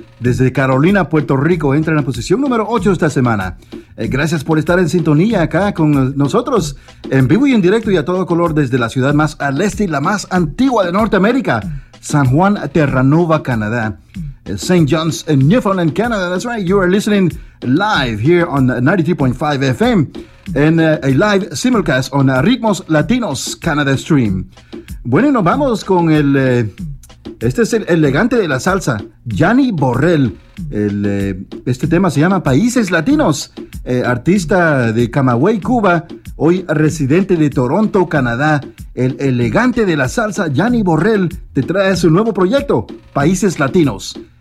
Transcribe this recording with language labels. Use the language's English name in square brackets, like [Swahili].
[Spanish] Desde Carolina, Puerto Rico, entra en la posición número 8 esta semana. Gracias por estar en sintonía acá con nosotros, en vivo y en directo y a todo color, desde la ciudad más al este y la más antigua de Norteamérica, San Juan, Terranova, Canadá. [English] St. John's in Newfoundland, Canada. That's right, you are listening live here on 93.5 FM and a live simulcast on Ritmos Latinos Canada Stream. [Spanish] Bueno, nos vamos con el... Este es el elegante de la salsa, Gianni Borrell. Este tema se llama Países Latinos. Artista de Camagüey, Cuba, hoy residente de Toronto, Canadá. El elegante de la salsa, Gianni Borrell, te trae su nuevo proyecto, Países Latinos.